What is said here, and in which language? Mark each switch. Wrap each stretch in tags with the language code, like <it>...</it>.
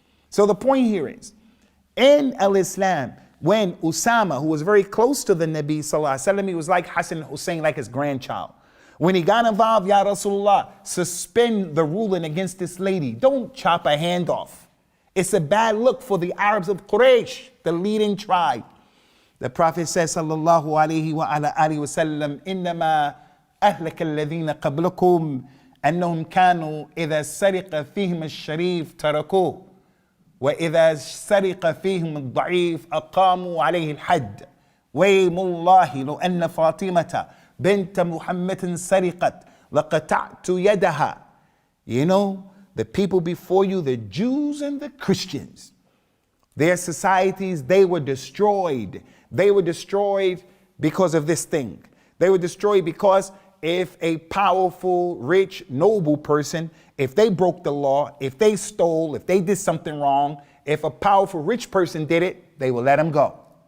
<en>So the point here is, in Islam, when Usama, who was very close to the Nabi Sallallahu Alaihi Wasallam, he was like Hassan Hussein, like his grandchild. When he got involved, Ya Rasulullah, suspend the ruling against this lady. Don't chop her hand off. It's a bad look for the Arabs of Quraysh, the leading tribe. The Prophet says,</en> <ar>sallallahu alayhi wa ala alihi wa sallam, إنما أهلك الذين قبلكم أنهم كانوا إذا سرق فيهم الشريف تركوه وإذا سرق فيهم الضعيف أقاموا عليه الحد ويم الله لو أن فاطمة بنت محمد سرقت لقطعت يدها.</ar> <en>You know, the people before you, the Jews and the Christians, their societies, they were destroyed. They were destroyed because of this thing. They were destroyed because if a powerful, rich, noble person, if they broke the law, if they stole, if they did something wrong, if a powerful, rich person did it, they will let him go.</en>